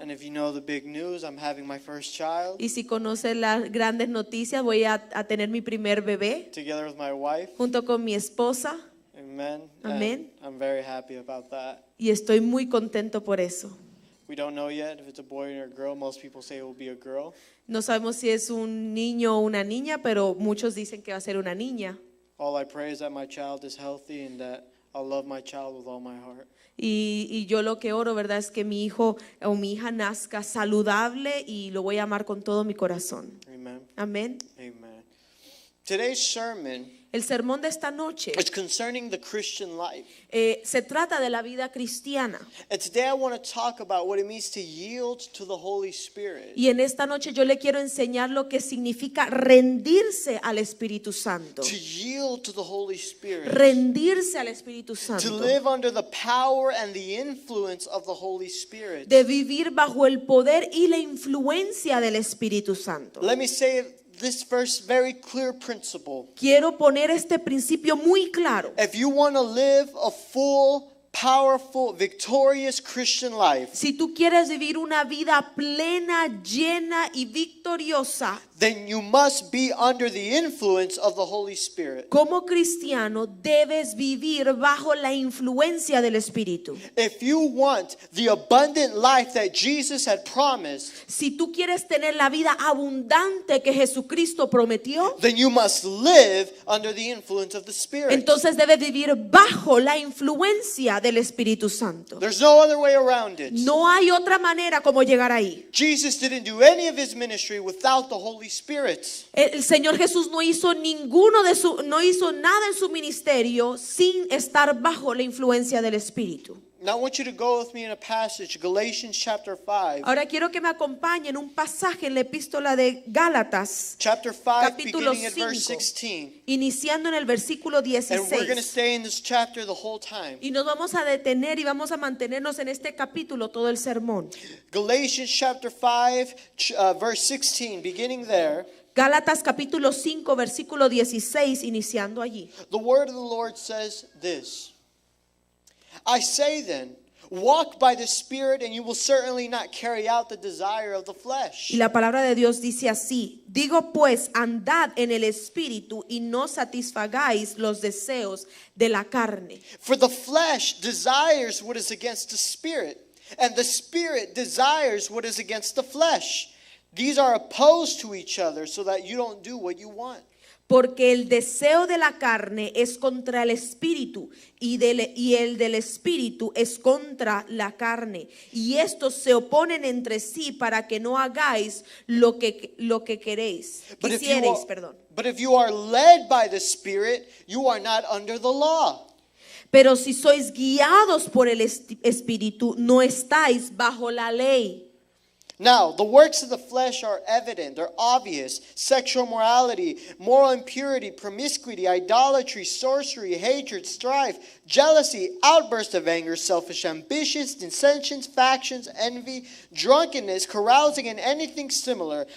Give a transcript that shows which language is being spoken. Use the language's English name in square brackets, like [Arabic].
[English] And if you know the big news, I'm having my first child. [Spanish] Y si conocen las grandes noticias, voy a tener mi primer bebé [English] Together with my wife. [Spanish] junto con mi esposa. [English] Amen. [Spanish] Amen. [English] And I'm very happy about that. [Spanish] Y estoy muy contento por eso. [English] We don't know yet if it's a boy or a girl. Most people say it will be a girl. [Spanish] No sabemos si es un niño o una niña, pero muchos dicen que va a ser una niña. [English] All I pray is that my child is healthy and that I'll love my child with all my heart. [Spanish] Y yo lo que oro, ¿verdad? Es que mi hijo o mi hija nazca saludable y lo voy a amar con todo mi corazón. [English] Amen. [Spanish] Amén. [English] Amen. Today's sermon [Spanish] El sermón de esta noche [English] is concerning the Christian life. [Spanish] se trata de la vida cristiana. [English] And today I want to talk about what it means to yield to the Holy Spirit. [Spanish] Y en esta noche yo le quiero enseñar lo que significa rendirse al Espíritu Santo. [English] To yield to the Holy Spirit. [Spanish] Rendirse al Espíritu [English] To [Spanish] Santo. [English] live under the power and the influence of the Holy Spirit. [Spanish] De vivir bajo el poder y la influencia del Espíritu Santo. [English] Let me say this first very clear principle. [Spanish] Quiero poner este principio muy claro. [English] If you want to live a full, powerful, victorious Christian life, [Spanish] Si tú quieres vivir una vida plena, llena y victoriosa, [English] then you must be under the influence of the Holy Spirit. [Spanish] como cristiano debes vivir bajo la influencia del Espíritu. [English] If you want the abundant life that Jesus had promised, [Spanish] Si tú quieres tener la vida abundante que Jesucristo prometió, [English] then you must live under the influence of the Spirit. [Spanish] entonces debes vivir bajo la influencia del Espíritu Santo. [English] There's no other way around it. [Spanish] No hay otra manera como llegar ahí. [English] Jesus didn't do any of his ministry without the Holy Spirit. [Spanish] El Señor Jesús no hizo no hizo nada en su ministerio sin estar bajo la influencia del Espíritu. [English] Now I want you to go with me in a passage, Galatians chapter 5. [Spanish] Ahora quiero que me acompañen un pasaje en la epístola de Gálatas, [English] Chapter 5, [Spanish] capítulo [English] beginning at verse [Spanish] 5, [English] 16. [Spanish] iniciando en el versículo [English] And we're going to stay in this chapter the whole time. [Spanish] Y nos vamos a detener y vamos a mantenernos en este capítulo todo el sermón. [English] Galatians chapter 5, verse 16, beginning there. [Spanish] Gálatas capítulo 5, versículo 16, iniciando allí. [English] The word of the Lord says this. I say then, walk by the Spirit and you will certainly not carry out the desire of the flesh. [Spanish] Y la palabra de Dios dice así: digo pues, andad en el Espíritu y no satisfagáis los deseos de la carne. [English] For the flesh desires what is against the Spirit, and the Spirit desires what is against the flesh. These are opposed to each other so that you don't do what you want. [Spanish] Porque el deseo de la carne es contra el Espíritu y el del Espíritu es contra la carne. Y estos se oponen entre sí para que no hagáis lo que queréis. Quisierais, perdón. [English] But if you are led by the Spirit, you are not under the law. [Spanish] Pero si sois guiados por el Espíritu, no estáis bajo la ley. [English] Now, the works of the flesh are evident, they're obvious. Sexual morality, moral impurity, promiscuity, idolatry, sorcery, hatred, strife, jealousy, outburst of anger, selfish ambitions, dissensions, factions, envy, drunkenness, carousing, and anything similar.